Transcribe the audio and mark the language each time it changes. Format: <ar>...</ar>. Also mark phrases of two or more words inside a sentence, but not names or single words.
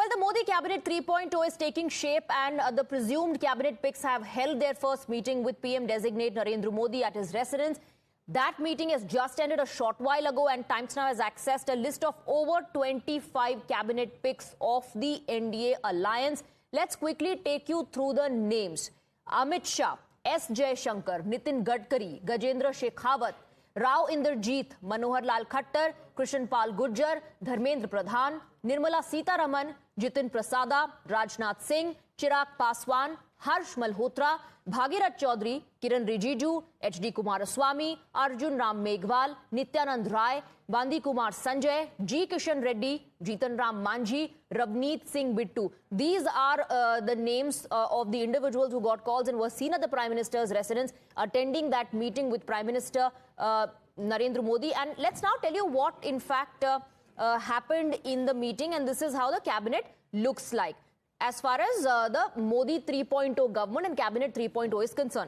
<en>Modi Cabinet 3.0 is taking shape, and the presumed cabinet picks have held their first meeting with PM designate Narendra Modi at his residence. That meeting has just ended a short while ago, and Times Now has accessed a list of over 25 cabinet picks of the NDA alliance. Let's quickly take you through the names. Amit Shah, S. Jaishankar, Nitin Gadkari, Gajendra Shekhawat, Rao Inderjeet, Manohar Lal Khattar, Krishan Pal Gurjar, Dharmendra Pradhan, Nirmala Sitharaman, Jitin Prasada, Rajnath Singh, Chirag Paswan, Harsh Malhotra, Bhagirath Chaudhary, Kiran Rijiju, H.D. Kumaraswamy, Arjun Ram Meghwal, Nityanand Rai, Bandi Kumar Sanjay, G. Kishan Reddy, Jitan Ram Manjhi, Ravneet Singh Bittu. These are the names of the individuals who got calls and were seen at the Prime Minister's residence attending that meeting with Prime Minister Narendra Modi. And let's now tell you what in fact happened in the meeting, and this is how the cabinet looks like as far as the Modi 3.0 government and Cabinet 3.0 is concerned.</en>